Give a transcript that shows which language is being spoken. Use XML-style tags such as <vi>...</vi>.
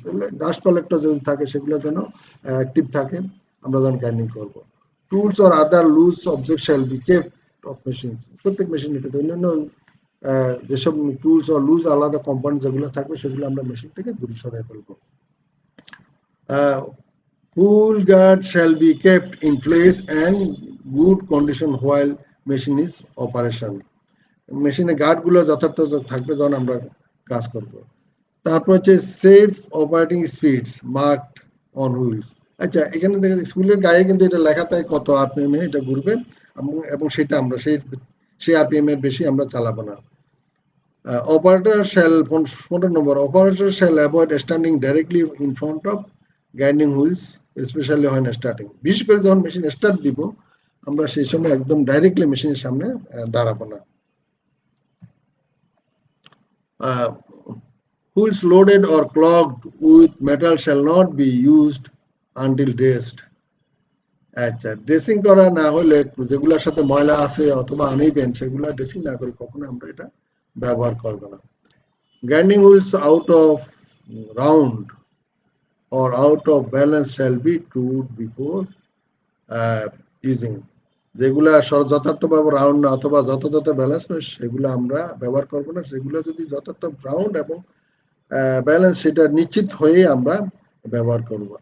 <bn>তাহলে dust collector যদি থাকে সেগুলো যেন অ্যাক্টিভ থাকে আমরা যখন গ্রাইন্ডিং করব।</bn> <en>Tools or other loose object shall be kept off machine.</en> <bn>প্রত্যেক মেশিন এটাতে অন্যান্য যেসব টুলস অর লুজ আলাদা কম্পাউন্ড যেগুলো থাকবে সেগুলো আমরা মেশিন থেকে দূরে সরাই ফেলবো।</bn> <en>Wheel guard shall be kept in place and good condition while machine is operation.</en> <bn>মেশিনে গার্ড গুলো যথার্থ থাকবে যখন আমরা কাজ করব। তারপর হচ্ছে</bn> <en>Safe operating speeds marked on wheels.</en> <bn>আচ্ছা, এখানে দেখেন স্কুলের গায়ে কিন্তু এটা লেখা থাকে কত আরপিএম এ এটা ঘুরবে, এবং সেটা আমরা সেই আরপিএম এর বেশি আমরা চালাবো না।</bn> <en>Operator shall,</en> <bn>15 number,</bn> <en>operator shall avoid standing directly in front of grinding wheels, especially when starting.</en> <bn>বিশেষ করে যখন মেশিন স্টার্ট দিব, আমরা সেই সময় একদম ডাইরেক্টলি মেশিনের সামনে দাঁড়াবো না।</bn> <en>Wheels loaded or clogged with metal shall not be used until dressed.</en> <bn>আচ্ছা, ড্রেসিং করা না হলে, যেগুলোর সাথে ময়লা আছে অথবা আনইভেন, সেগুলো ড্রেসিং না করে কখনো আমরা এটা ব্যবহার করবো না।</bn> <en>Grinding wheels out of round or out of balance shall be trued before using.</en> <bn>যেগুলা যথার্থভাবে রাউন্ড না অথবা যথাযথ ব্যালেন্স নয়, সেগুলো আমরা ব্যবহার করবো না। সেগুলো যদি যথার্থ রাউন্ড এবং ব্যালেন্স, সেটা নিশ্চিত হয়ে আমরা ব্যবহার করব।</bn>